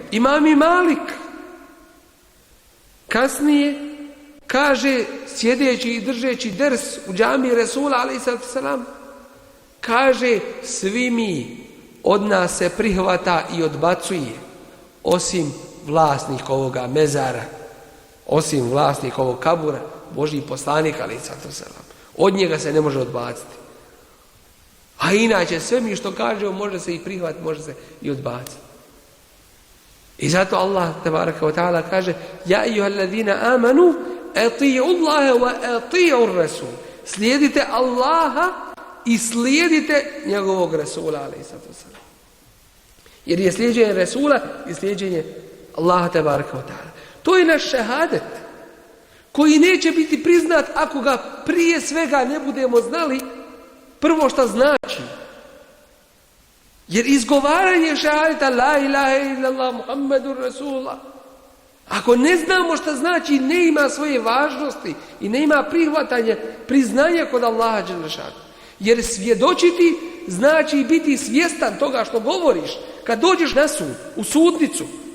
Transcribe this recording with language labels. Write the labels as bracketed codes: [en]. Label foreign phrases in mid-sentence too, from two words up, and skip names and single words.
[bs] Imam i Malik kasnije kaže, sjedeći i držeći ders u džamiji Resula [ar] عليه الصلاة والسلام, [bs] kaže: svi mi od nas se prihvata i odbacuje, osim vlasnik ovoga mezara, osim vlasnik ovog kabura, Božji poslanik [ar] عليه الصلاة والسلام. [bs] Od njega se ne može odbaciti. A inače sve mi što kažemo može se i prihvatiti, može se i odbaciti. I zato Allah [ar] تبارك وتعالى [bs] kaže: [ar] يا أيها الذين آمنوا أطيعوا الله وأطيعوا الرسول. [bs] Slijedite Allaha i slijedite njegovog Rasula [ar] عليه الصلاة والسلام. [bs] Jer je slijeđenje Rasula i slijeđenje Allaha [ar] تبارك وتعالى. [bs] To je naš šehadet koji neće biti priznat ako ga prije svega ne budemo znali prvo šta znači. Jer izgovaranje šehadeta [ar] لا إله إلا الله محمد رسول الله, [bs] ako ne znamo šta znači, ne ima svoje važnosti i ne ima prihvatanje, priznanja kod Allaha [ar] جل شأنه. [bs] Jer svjedočiti znači biti svjestan toga što govoriš. Kad dođeš na sud, u sudnicu,